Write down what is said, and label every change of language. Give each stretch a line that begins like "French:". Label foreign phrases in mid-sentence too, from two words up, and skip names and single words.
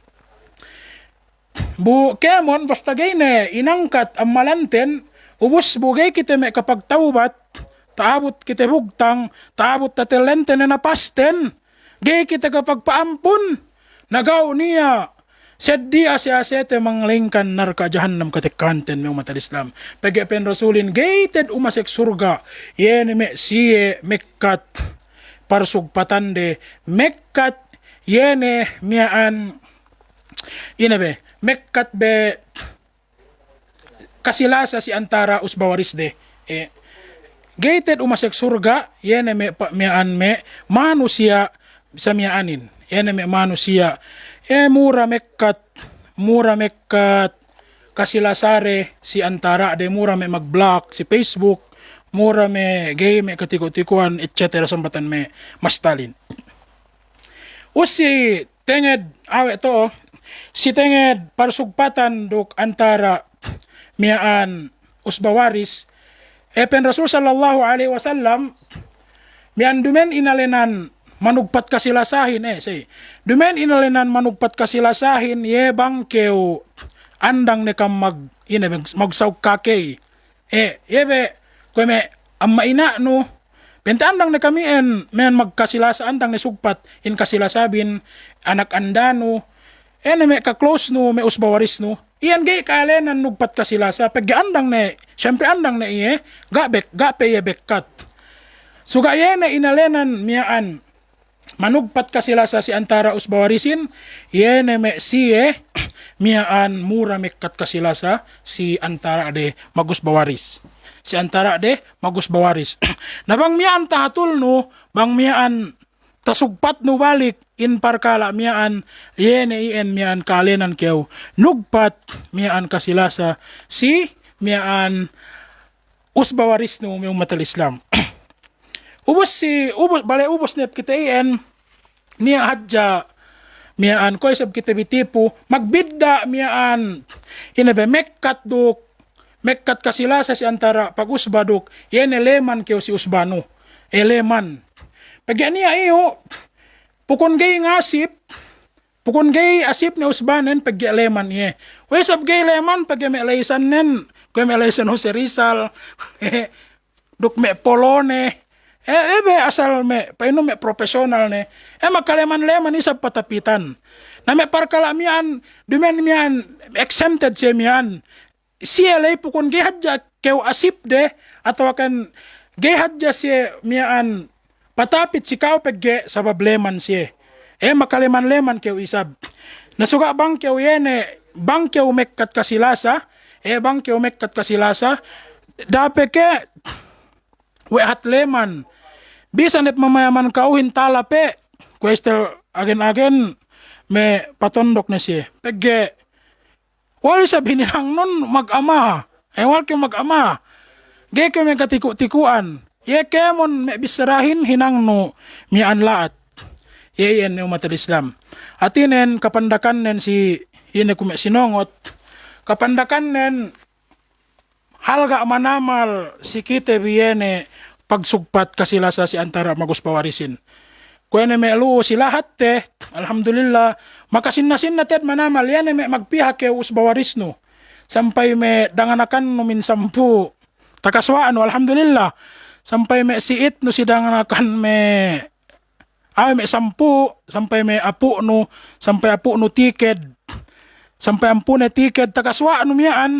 Yakan: Kemon basta gayne inangkat ang malanten ubos bugay kita may kapag taubat taabot kita bugtang taabot tatelente na napasten gay kita kapag paampun nagaw niya Seddi asete manglingkan narka jahannam katekanten me umat Islam. Pagi pen rasulin gated umasek surga. Yene me siye mekkat parsugpatande mekkat yene miaan inabe mekkat be kasilasa si antara usbawaris de. Gated umasek surga yene me miaan me manusia sa miaanin. Yene me manusia mura mekkat kasilasare si antara de mura me mag-block si Facebook, mura me gay me katiko-tikuan etc. sambatan me mastalin. Usi tenged awe to si tenged parsugpatan duk antara miaan usbawaris pen Rasul
Arabic: صلى الله عليه وسلم
Yakan: mian dumen inalenan manugpat kasilasahin say. Dumen inalenan manugpat kasilasahin ye bangkeu andang ne kam magsaug kakey. Yebe ko me amma ina no pente andang ne kami men magkasilasa andang ne sugpat in kasilasabin anak andano me ka close no me usbawaris no. Iyan gay kalenan nugpat kasilasa pag andang ne syempre andang ne gape ye bekkat. Suga yene inalenan miaan manugpat ka sila sa si antara usbawarisin yene me siye miaan mura mekkat ka sila sa si antara de magusbawaris si antara de magusbawaris na bang miaan tahatul no bang miaan tasugpat no balik in parkala miaan yene miaan kalenan kew nugpat miaan ka sila sa si miaan usbawaris no may umatal Islam. ubos net kita niya hadja miaan ko isab kita bitipo magbidda miaan inabe mekkat kasilasa si antara pag-usbaduk yene leman keo si usbano leman pag niya iyo pukon gay asip ni usbanen pag leman ye isab gay leman pag may laysan nen ko may laysan Jose Rizal duk me polone ebe asal me paino me profesional ne makaleman-leman isab patapitan na me parkalamian dumen mian exempted siya mian siya lay pukon gihadja kew asip de atau kan gihadja siya mian patapit si kao pegge sa bableman siya makaleman-leman kew isab nasuga bang kew yene bang kew mekkat kasilasa dape ke wehat leman bisan et mamayaman kauhin talape questel agen me patondok na siya pegge wali sabihin nang nun mag-ama wal ke mag-ama ge ke me katiku-tikuan ye kemon me bisarahin hinang no mian laat ye yan umat Islam atinen kapandakan nen si yene kume sinongot kapandakan nen halga manamal si kite biyene pagsugpat kasilasa si antara maguspawarisin. Kuene me lu si lahat te, alhamdulillah, makasin na ted manamal yan me magpiha ke usbawaris no. Sampay me danganakan no min 10. Takaswaan no, alhamdulillah. Sampay me siit no si danganakan me 10, sampay me apu no tiked. Sampay ampu na tiked takaswaan no miyaan.